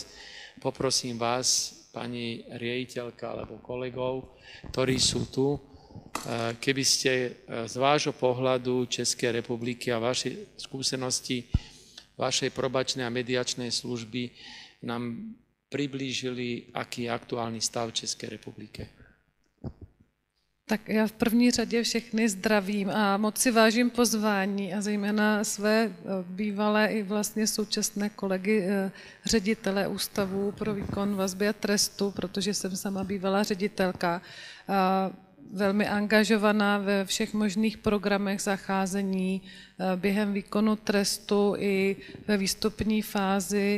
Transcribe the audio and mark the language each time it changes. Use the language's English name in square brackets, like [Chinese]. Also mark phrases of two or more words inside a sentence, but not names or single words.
[Slovak] Poprosím vás, pani riaditeľka alebo kolegov, ktorí sú tu, keby ste z vášho pohľadu Českej republiky a vašej skúsenosti vašej probačnej a mediačnej služby nám priblížili, aký je aktuálny stav v České republike. [Czech] Tak já v první řadě všechny zdravím a moc si vážím pozvání a zejména své bývalé i vlastně současné kolegy ředitele Ústavu pro výkon vazby a trestu, protože jsem sama bývalá ředitelka, velmi angažovaná ve všech možných programech zacházení během výkonu trestu i ve výstupní fázi.